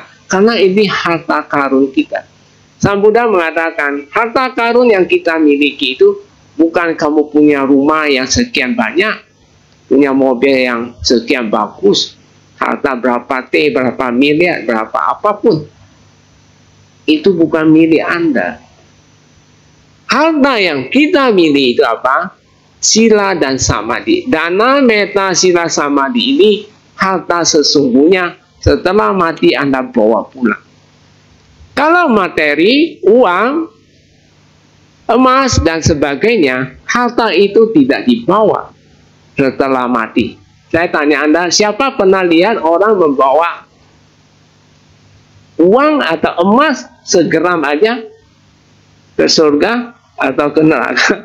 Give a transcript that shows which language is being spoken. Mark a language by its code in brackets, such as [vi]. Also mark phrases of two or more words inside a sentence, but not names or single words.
[id] Karena ini harta karun kita. Sang Buddha mengatakan, harta karun yang kita miliki itu bukan kamu punya rumah yang sekian banyak, punya mobil yang sekian bagus, harta berapa T, berapa miliar, berapa apapun. Itu bukan milik Anda. Harta yang kita miliki itu apa? Sila dan samadhi. Dana, meta, sila, samadhi ini harta sesungguhnya setelah mati Anda bawa pulang. Kalau materi, uang, emas, dan sebagainya, harta itu tidak dibawa setelah mati. Saya tanya Anda, siapa pernah lihat orang membawa uang atau emas segram aja ke surga atau ke neraka?